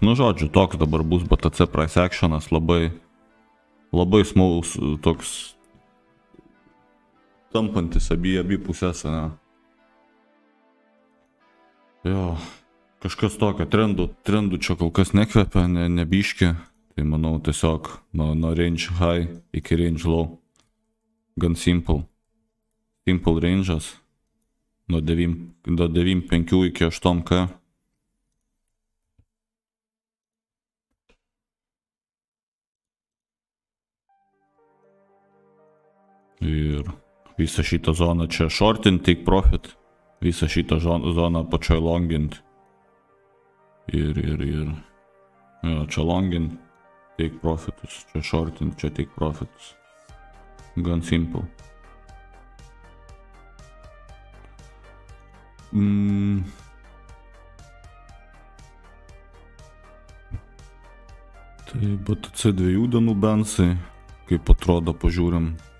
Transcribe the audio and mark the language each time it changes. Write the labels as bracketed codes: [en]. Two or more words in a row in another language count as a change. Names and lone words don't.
[lt] Nu, žodžiu, toks dabar bus BTC [en] price actionas, [lt] labai smaus, toks tampantis abi pusės, ne. Jo, kažkas tokio, trendų čia kol kas nekvepia, nebiški, tai manau tiesiog nuo [en] range high [lt] iki [en] range low, [lt] gan [en] simple range'as, [lt] nuo 9.5 iki 8K. Ir visą šitą zoną čia shortint, [en] take profit, [lt] visą šitą zoną pačioj longint. Ir jo, čia longint, [en] take profitus, [lt] čia shortint, čia take profitus. Gan simple. Tai BTC 2 dienų bensai, kaip atrodo, pažiūrim.